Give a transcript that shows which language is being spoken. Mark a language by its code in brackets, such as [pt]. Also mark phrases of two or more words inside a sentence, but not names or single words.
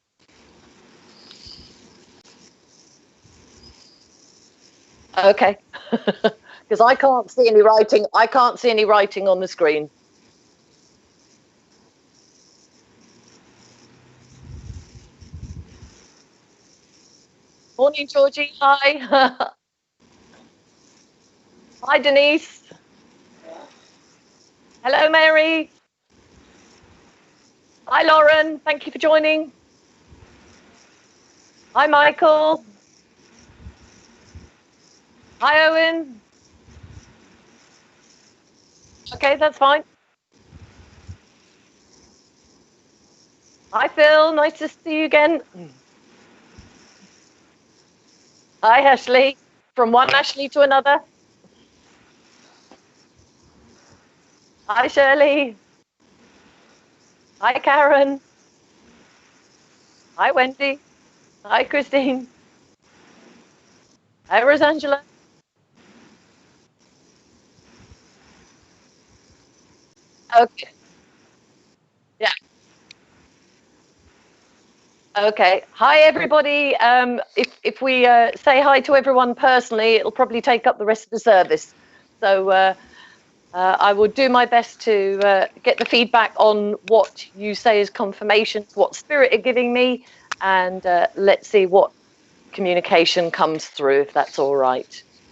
[en] Okay, because I can't see any writing. I can't see any writing on the screen. Morning, Georgie. Hi. Hi, Denise. Hello, Mary. Hi, Lauren. Thank you for joining. Hi, Michael. Hi, Owen. Okay, that's fine. Hi, Phil. Nice to see you again. Hi, Ashley. From one Ashley to another. Hi, Shirley. Hi, Karen. Hi, Wendy. Hi, Christine. Hi, Rosangela. Okay. Yeah. Okay. Hi, everybody. If we say hi to everyone personally, it'll probably take up the rest of the service. So I will do my best to get the feedback on what you say is confirmation, what Spirit are giving me, and let's see what communication comes through, if that's all right.